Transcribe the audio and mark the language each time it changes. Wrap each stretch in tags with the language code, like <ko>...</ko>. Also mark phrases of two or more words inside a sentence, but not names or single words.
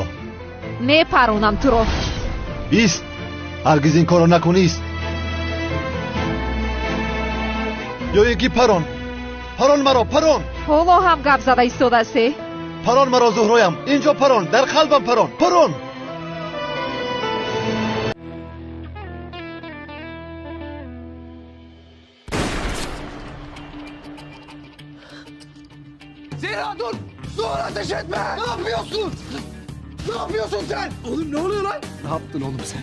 <fa>میپرونم تو رو. ایست هرگز این کارو نکنی. ایست یا یکی پران مرا پران. حالا هم گپ زده ایستاده است. پران مرا زهرایم اینجا پران در قلبم پران.</fa> <tr>Zehra dur ateş etme. Ne yapıyorsun sen? Oğlum ne oluyor lan? Ne yaptın oğlum sen?</tr>